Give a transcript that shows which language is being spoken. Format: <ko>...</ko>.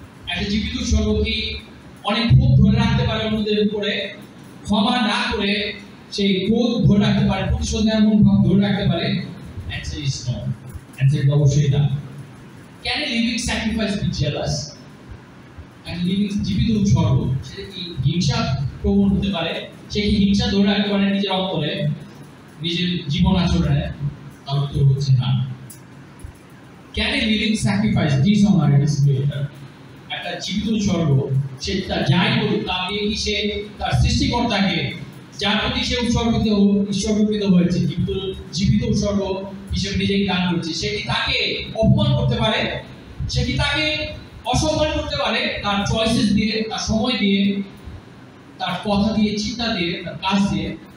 <bn>একটা জীবিত উৎসর্গ কি অনেক ক্ষোভ ধরে রাখতে পারে অন্যদের উপরে, ক্ষমা না করে সেই ক্রোধ ধরে রাখতে পারে, প্রতিশোধ নেওয়ার মনোভাব ধরে রাখতে পারে?</bn> <en>Answer is no.</en> <bn>Answer is অবশ্যই না।</bn> <en>Can a living sacrifice be jealous?</en> <bn>একটা জীবিত উৎসর্গ সেটা কি হিংসা প্রবণ হতে পারে? সে কি হিংসা ধরে রাখতে পারে নিজের অন্তরে, নিজের জীবন আচরণে? তার উত্তর হচ্ছে না।</bn> <en>Can a living sacrifice dishonor its creator?</en> <bn>একটা জীবিত উৎসর্গ সে তার যাই করুক তা দিয়ে কি সে তার সৃষ্টিকর্তাকে, যার প্রতি সে উৎসর্গকৃত হয়েছে, জীবিত উৎসর্গ হিসেবে নিজেকে দান করছে, সে কি তাকে অপমান করতে পারে? সে কি তাকে অসম্মান করতে পারে? তার চয়েসেস দিয়ে, তার সময় দিয়ে, তার কথা দিয়ে, চিন্তা দিয়ে, তার কাজ দিয়ে?</bn>